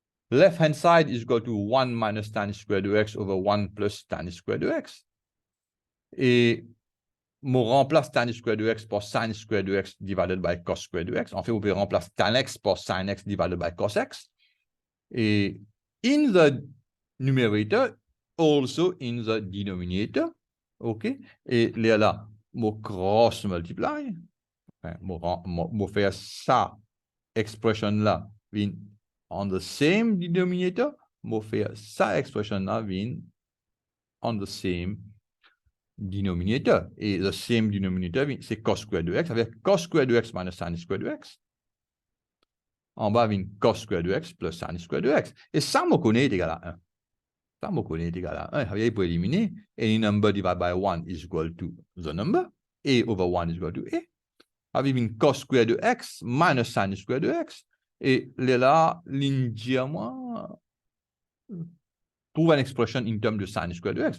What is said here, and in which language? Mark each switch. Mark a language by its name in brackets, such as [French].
[English] Left-hand side is equal to 1 minus tan square de x over 1 plus tan square de x. [French] Et je remplace tan square de x par sin square de x [English] divided by [French] cos square de x. En fait, vous pouvez remplacer tan x par sin x [English] divided by [French] cos x. [English] Et in the numerator, also in the denominator. [French] OK? Et là, je [English] cross multiply. [French] Je fais ça, expression là, vient [English] on the same denominator. [French] Je fais ça, expression là, vient [English] on the same denominator. [French] Et [English] the same denominator, [French] c'est cos square de x, avec cos square de x [English] minus [French] sin square de x. En bas, vient cos square de x plus sin square de x. Et ça, je connais est égal à 1. Ça, je connais est égal à 1. Pour éliminer, [English] any number divided by 1 is equal to the number. A over 1 is equal to A. [French] Avec une cos square de x minus sin square de x. Et là, moi, trouve une expression [English] in terms [French] de sin square de x.